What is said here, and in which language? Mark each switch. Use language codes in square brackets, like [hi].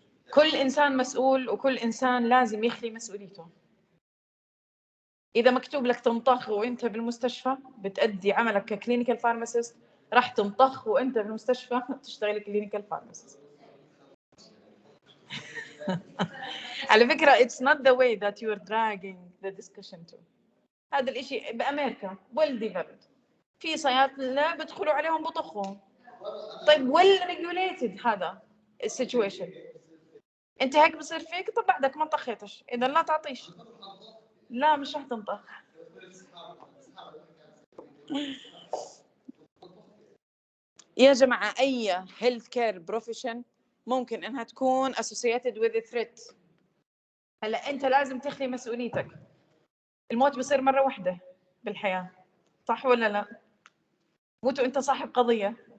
[ar] كل إنسان مسؤول، وكل إنسان لازم يخلي مسؤوليته. إذا مكتوب لك تنطخ وأنت بالمستشفى بتأدي عملك ككلينيكال فارماسيست، راح تنطخ وأنت بالمستشفى تشتغل كلينيكال فارماسيست. على فكرة [en] it's not the way that you are dragging the discussion to. [ar] هذا الإشي بأمريكا [en] well developed، [ar] في صيادلة بدخلوا عليهم بطخهم. طيب [en] well regulated [ar] هذا السيتويشن. انت هيك بصير فيك، طب بعدك ما طخيتش، اذا لا تعطيش. لا مش رح تنطخ. يا جماعة أي [en] health care profession [ar] ممكن إنها تكون [en] associated with a threat. [ar] هلا أنت لازم تخلي مسؤوليتك. الموت بصير مرة واحدة بالحياة، صح ولا لا؟ موت وأنت صاحب قضية.